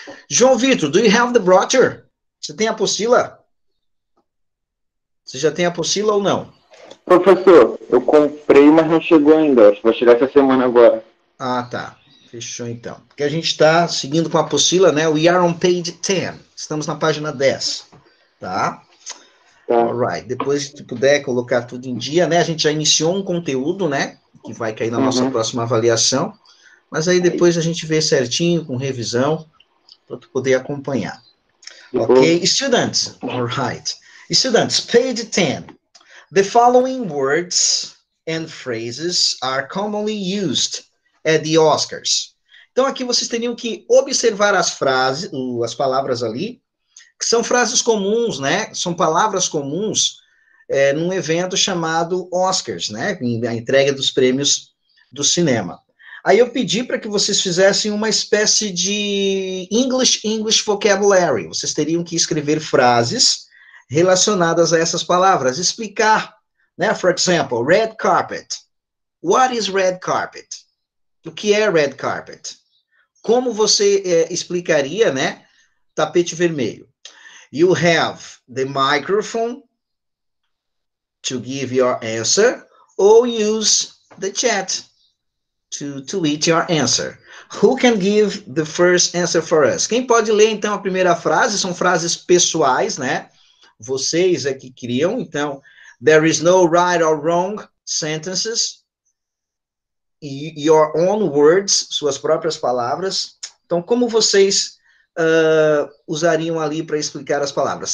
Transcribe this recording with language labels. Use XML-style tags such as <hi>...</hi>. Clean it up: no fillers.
<en>João Vitor, do you have the brochure?</en> <pt>Você tem a apostila? Você já tem a apostila ou não? Professor, eu comprei, mas não chegou ainda. Acho que vai chegar essa semana agora. Ah, tá. Fechou então. Porque a gente está seguindo com a apostila, né?</pt> <en>We are on page 10.</en> <pt>Estamos na página 10. Tá? Tá.</pt> <en>Alright.</en> <pt>Depois, se tu puder colocar tudo em dia, né? A gente já iniciou um conteúdo, né? Que vai cair na nossa próxima avaliação. Mas aí depois a gente vê certinho, com revisão, para tu poder acompanhar.</pt> <en>Ok? Students. Alright. Students, page 10. The following words and phrases are commonly used at the Oscars.</en> <pt>Então, aqui vocês teriam que observar as frases, as palavras ali, que são frases comuns, né? São palavras comuns num evento chamado Oscars, né? A entrega dos prêmios do cinema. Aí eu pedi para que vocês fizessem uma espécie de English vocabulary. Vocês teriam que escrever frases relacionadas a essas palavras, explicar, né?</pt> <en>For example, red carpet. What is red carpet?</en> <pt>O que é red carpet? Como você explicaria, né? Tapete vermelho.</pt> <en>You have the microphone to give your answer or use the chat to tweet your answer. Who can give the first answer for us?</en> <pt>Quem pode ler, então, a primeira frase? São frases pessoais, né? Vocês é que criam, então,</pt> <en>there is no right or wrong sentences. Your own words,</en> <pt>suas próprias palavras. Então, como vocês usariam ali para explicar as palavras?</pt>